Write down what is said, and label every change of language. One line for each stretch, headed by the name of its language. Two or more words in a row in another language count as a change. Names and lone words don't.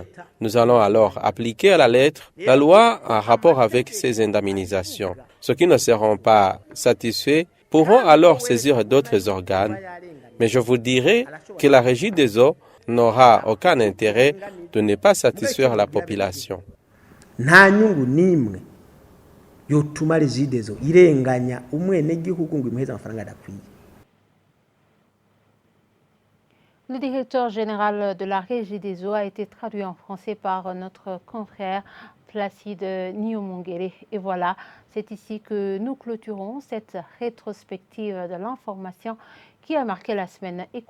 French: Nous allons alors appliquer à la lettre la loi en rapport avec ces indemnisations. Ceux qui ne seront pas satisfaits pourront alors saisir d'autres organes. Mais je vous dirai que la Régie des eaux n'aura aucun intérêt de ne pas satisfaire la population.
Rundi: nta nyungu nimwe yotuma Regideso irenganya umwenegihugu ngo imuheze amafaranga adakwiye.
French: Le directeur général de la Régie des eaux a été traduit en français par notre confrère Placide Niomongere. Et voilà, c'est ici que nous clôturons cette rétrospective de l'information qui a marqué la semaine écoulée.